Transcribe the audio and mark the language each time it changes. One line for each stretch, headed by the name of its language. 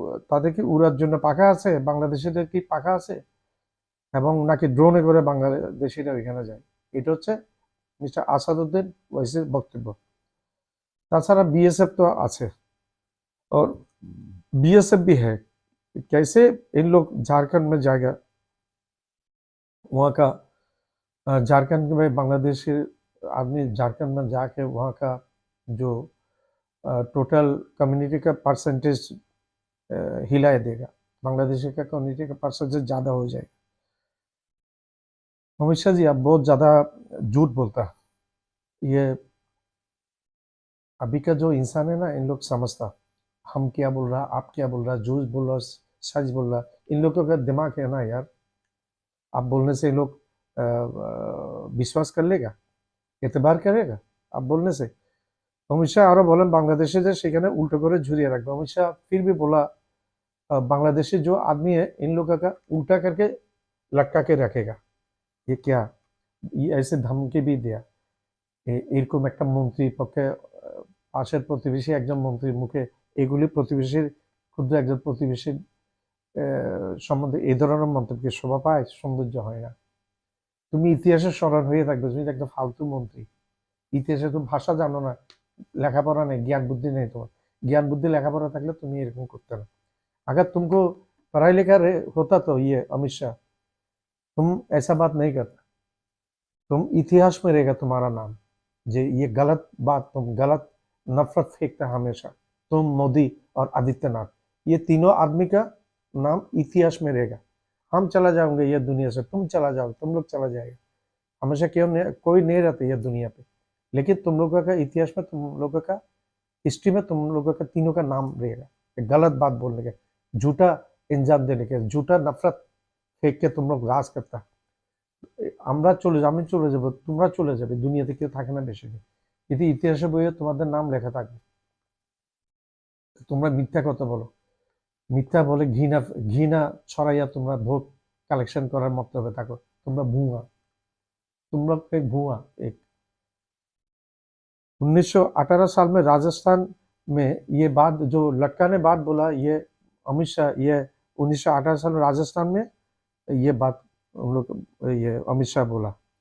Bangla: তাদের কি উড়ার জন্য পাখা আছে? বাংলাদেশিদের কি পাখা আছে? এবং নাকি ড্রোনে করে বাংলাদেশিরা ওইখানে যায়। এটা হচ্ছে মিস্টার আসাদুদ্দিন ওয়াইসির বক্তব্য। তাছাড়া
Hindi: बीएसएफ तो আছে और बीएसएफ भी है। कैसे इन लोग झारखंड में जाएगा, वहाँ का झारखंड में बांग्लादेशी आदमी झारखंड में जाके वहाँ का जो टोटल कम्युनिटी का परसेंटेज हिला देगा, बांग्लादेशी का कम्युनिटी का परसेंटेज ज़्यादा हो जाएगा। अमित शाह जी आप बहुत ज़्यादा झूठ बोलता है। ये अभी का जो इंसान है ना, इन लोग समझता हम क्या बोल रहा, आप क्या बोल रहा, झूठ बोल रहा, सच बोल रहा। इन लोगों का दिमाग है ना यार, आप बोलने से लोग विश्वास कर लेगा, एतबार करेगा आप बोलने से।
Bangla: अमित शाह आरो बोलें बांग्लादेशीদের সেখানে উল্টো করে ঝুলিয়ে রাখবে।
Hindi: अमित शाह फिर भी बोला बांग्लादेशी जो आदमी है इन लोगों का उल्टा करके लटका के रखेगा। ये क्या, ये ऐसे धमकी भी दिया।
Bangla: এরকম একটা মন্ত্রীর পক্ষে পাশের প্রতিবেশী একজন মন্ত্রীর মুখে এগুলি প্রতিবেশীর ক্ষুদ্র একজন প্রতিবেশীর সম্বন্ধে এই ধরনের মন্তব্যের শোভা পায়, সৌন্দর্য হয় না। তুমি ইতিহাসের স্মরণ হয়ে থাকবে, তুমি একটা ফালতু মন্ত্রী। ইতিহাসে তুমি ভাষা জানো না, লেখাপড়া নেই, জ্ঞান বুদ্ধি নেই তোমার। জ্ঞাन बुद्धि লেখাপড়া থাকলে তুমি এরকম করতে না।
Hindi: अगर तुमको पढ़ाई लिखा होता तो ये अमित शाह तुम ऐसा बात नहीं करता। तुम इतिहास में रहेगा तुम्हारा नाम, जे ये गलत बात, तुम गलत नफरत फेंकता हमेशा। तुम मोदी और आदित्यनाथ, ये तीनों आदमी का नाम इतिहास में रहेगा। हम चला जाओगे ये दुनिया से, तुम चला जाओ, तुम लोग चला जाएगा। हमेशा क्यों नहीं, कोई नहीं रहता ये दुनिया पे, लेकिन तुम लोगों का इतिहास में, तुम लोगों का हिस्ट्री में तुम लोगों का तीनों का नाम रहेगा। गलत बात बोलने के, झूठा इंजाम देने के, झूठा नफरत फेंक के तुम लोग राज करता।
Bangla: আমরা চলে যাব, আমি চলে যাব, তোমরা চলে যাবে, দুনিয়াতে কেউ থাকে না বেশি দিন, কিন্তু ইতিহাসে বইয়ে তোমাদের নাম লেখা থাকবে। তোমরা মিথ্যা কথা বলো, মিথ্যা বলে ঘৃণা ঘৃণা ছড়াইয়া তোমরা ভোট কালেকশন করার মতলবে থাকো। তোমরা ভুয়া,
Hindi: तुम लोग एक भुआ। एक 1918 साल में राजस्थान में ये बात जो लटकाने बात बोला ये अमित शाह, ये 1918 साल में राजस्थान में ये बात हम लोग, ये अमित शाह बोला।